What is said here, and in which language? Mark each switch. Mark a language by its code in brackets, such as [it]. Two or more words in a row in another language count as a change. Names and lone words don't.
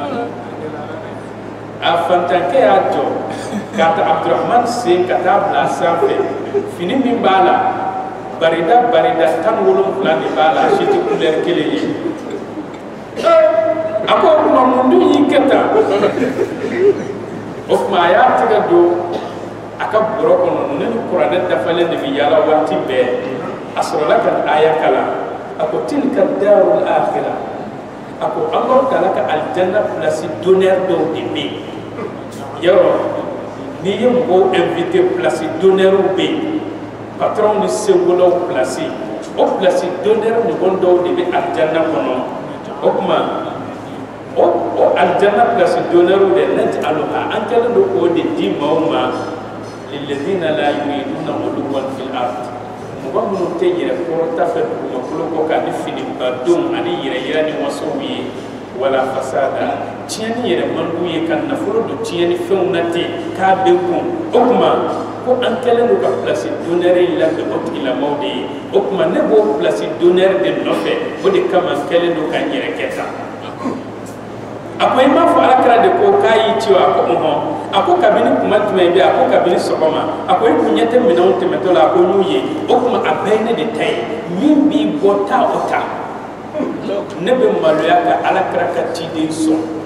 [bm] a fantankɛ y'a jɔ k'a ta Abdurahman sen ka taa bila a sanfɛ fini min b'a la barida 17 de b'a la a si tɛ couleur kelen ye a ko o kuma mun dun y'i kɛ tan o kuma a y'a tɛgɛ don a ka bɔrɔ kɔnɔ ne ni kuranɛ dafalen de bɛ yaala waati bɛɛ a sɔrɔla ka aya kalan a ko [ar] تلك الدار الآخرة [bm] a ko Alahu Taala ka aljanna [fr] place d'honneur [bm] dɔw de bɛ yen yɔrɔ n'i ye mɔgɔw [fr] invité place d'honneur [bm] bɛ yen patron ni sengolaw place o [fr] place d'honneur [bm] ɲɔgɔn dɔw de bɛ aljanna kɔnɔ o kuma o aljanna [fr] place d'honneur [bm] de naj'aluha an kɛlen don k'o de di maaw ma [ar] للذين لا يريدون علوا في الأرض [bm] mɔgɔ minnu tɛ yɛrɛ kɔrɔta fɛ dugumakolo kɔ ka ni finibadenw ani yɛrɛyira ni wasow ye wala fasada tiɲɛni yɛrɛ man d'u ye ka nafolo don tiɲɛni fɛnw na ten k'a bɛ kun o kuma ko an kɛlen don ka [fr] place d'honneur [bm] in labɛn o tigilamɔgɔw de ye o kuma ne b'o [fr] place d'honneur [bm] de nɔfɛ o de kama n kɛlen don ka n yɛrɛ kɛ tan a ko i m'a fɔ Alakira de ko k'a y'i ci wa a ko a ko kabini kuma jumɛn bɛ a ko kabini sɔgɔma a ko i kun ɲɛ tɛ minɛnw tɛmɛtɔ la a ko n y'u ye o kuma a bɛɛ ye ne de ta ye min b'i bɔ taa o ta ne bɛ maloya ka Alakira ka ciden sɔn